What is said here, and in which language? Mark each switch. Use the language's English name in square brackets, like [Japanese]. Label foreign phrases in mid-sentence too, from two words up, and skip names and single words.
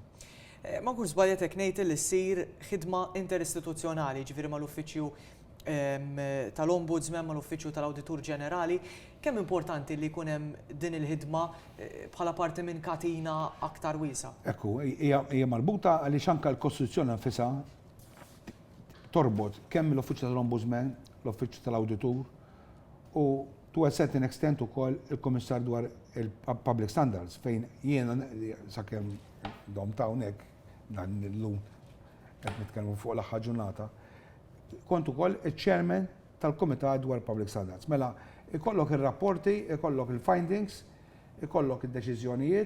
[Maltese] Ma kur żbaljetek ngħid li ssir ħidma interistituzzjonali, ġifieri mal-uffiċċju tal-Ombudsman, mal-Uffiċċju tal-Awditur Ġenerali, kemm importanti li jkun hemm din il-ħidma bħala parti minn katina aktar wiesa'? Ekku, hija marbuta għaliex anke l-Kostituzzjoni nfisha torbot kemm l-Uffiċċju tal-Ombudsman, l-Uffiċċju tal-Awditur u [English] to a certain extent [Maltese] ukoll il-Kummissar dwar il-Public Standards fejn jiena sakemm dom ta' hawnhekk dan illum qed nitkellmu fuq l-aħħar ġurnata, kont ukoll iċ-chairman tal-Kumitat dwar Public Standards. Mela, ikollok ir-rapporti, ikollok il-findings, ikollok id-deċiżjonijiet.